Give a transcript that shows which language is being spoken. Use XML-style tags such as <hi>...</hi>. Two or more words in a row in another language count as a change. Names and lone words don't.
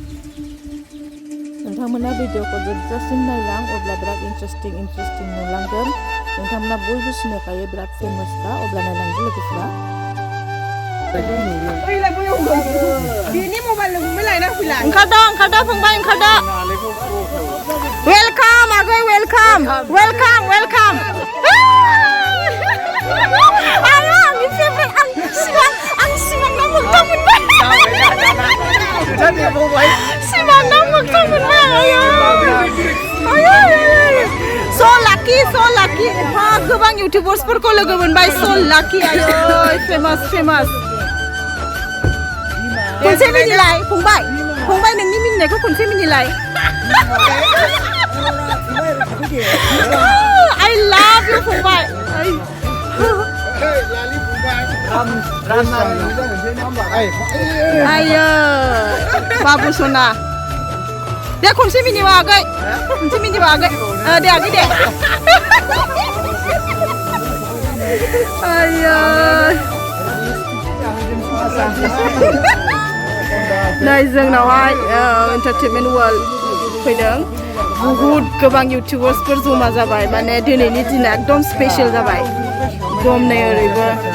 <brx>अब्ला बिराद इन्टारेस्टिं नुलांगोन नोंथांमोना बयबो सिनायखायो बिराद फेमासखा अब्ला नायलांदो लोगोफोरा ओंखारदो फंबाय ओंखारदो वेलकाम आगै वेलकाम आंनि फेभरेट आं सिमांनाव मोगथां मोनबाय</brx> <en>so lucky</en> <brx>गोबां इउटिउबार्सफोरखौ लोगो मोनबाय</brx> <en>so lucky</en> <brx>आयो फेमास खनसे मिनिलाय फंबाय नोंनि मिनिनायखौ खनसे मिनिलाय</brx> <en>I love you</en> <brx>फंबाय आयो बाबु सना दे खनसे मिनिबा आगै दे आगै दे आयो नै जोंनावहाय</brx> <en>entertainment world</en> <brx>फैदों बहुद गोबां इउटिउबार्सफोर जमा जाबाय माने दिनैनि दिना एकदम स्पेशल जाबाय एकदम नै ओरैबो</brx>